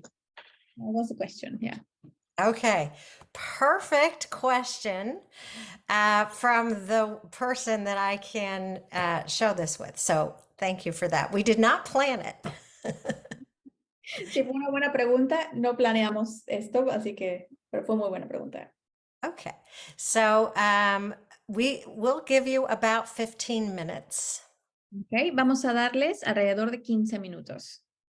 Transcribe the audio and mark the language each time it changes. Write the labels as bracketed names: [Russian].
[English] That was the question, yeah. Okay, perfect question from the person that I can show this with. So thank you for that. We did not plan it. [Spanish] Sí, fue una buena pregunta. No planeamos esto, así que, pero fue muy buena pregunta. [English] Okay, so we will give you about 15 minutes. [Spanish] Okay, vamos a darles alrededor de 15 minutos.